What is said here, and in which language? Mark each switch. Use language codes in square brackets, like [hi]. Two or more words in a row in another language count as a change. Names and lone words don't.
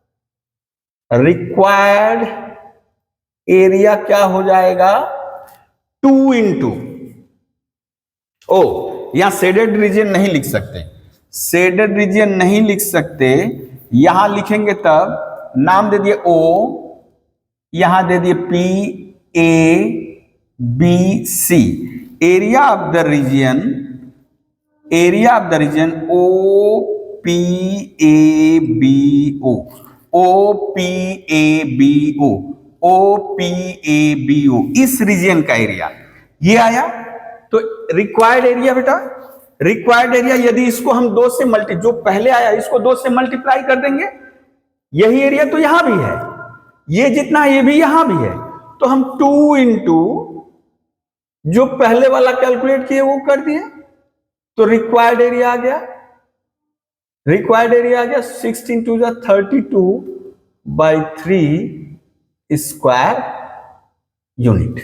[en] required area [hi] क्या हो जाएगा, 2 इंटू, ओ यहां [en] shaded region [hi] नहीं लिख सकते, शेडेड रीजन नहीं लिख सकते, यहां लिखेंगे तब नाम दे दिए O, यहां दे दिए P A B C, [en] area of the region, area of the region [hi] O P A B O, O P A B O, O P A B O, इस रीजन का एरिया ये आया। तो [en] required area [hi] बेटा, [en] required area [hi] यदि इसको हम 2 से जो पहले आया इसको 2 से मल्टीप्लाई कर देंगे, यही एरिया तो यहां भी है, ये जितना ये भी यहां भी है, तो हम 2 इंटू जो पहले वाला कैलकुलेट किए वो कर दिए, तो [en] required area [hi] आ गया, [en] required area [hi] आ गया [en] 16 to 32/3 square unit.